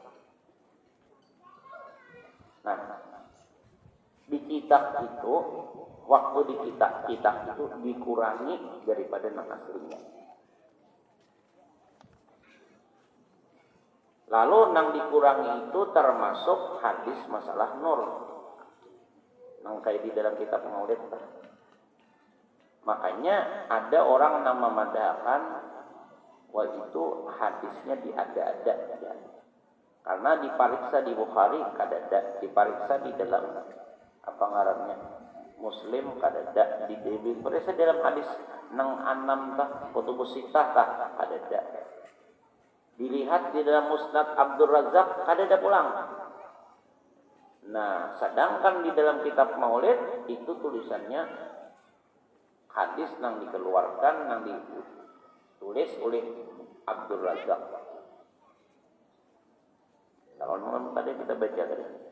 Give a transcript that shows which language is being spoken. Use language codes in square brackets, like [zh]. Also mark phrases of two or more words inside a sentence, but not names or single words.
[id] Nah, di kitab itu waktu di kitab itu dikurangi daripada yang aslinya. [bjn] Lalu nang dikurangi itu termasuk hadis masalah nur. Nang kayak di dalam kitab Maulid. Makanya ada orang nama madhakan wah itu hadisnya diada-ada ya. Karena dipariksa di Bukhari kadada, dipariksa di dalam apa ngarannya Muslim kadada, dipariksa dalam hadis nang 6 tah [ar] الكتب الستة [bjn] tah kadada. Dilihat di dalam Musnad Abdul Razzaq ada pulang. [id] Nah, sedangkan di dalam kitab Maulid itu tulisannya hadis yang dikeluarkan, yang ditulis oleh Abdul Razzaq. Kalau tadi kita baca tadi.